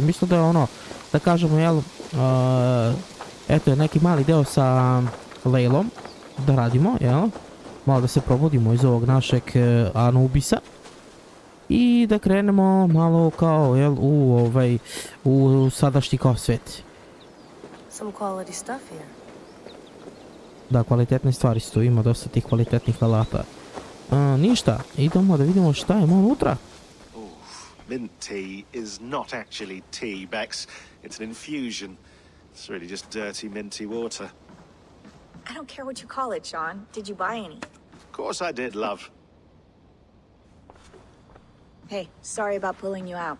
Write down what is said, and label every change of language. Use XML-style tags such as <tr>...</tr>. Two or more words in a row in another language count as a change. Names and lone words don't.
<sr>Mislim da je ono, da kažemo, jel, eto je neki mali deo sa Leilom da radimo, jel? Malo da se probudimo iz ovog našeg Anubisa. I da krenemo malo kao, jel, u sadašnji kao svet.</sr> <en>Some quality stuff here.</en> <sr>Da, kvalitetne stvari su tu, ima dosta tih kvalitetnih alata. Ništa, idemo da vidimo šta je unutra.</sr> <en>Mint tea is not actually tea, Bex. It's an infusion. It's really just dirty, minty water. I don't care what you call it, Sean. Did you buy any? Of course I did, love. Hey, sorry about pulling you out.</en>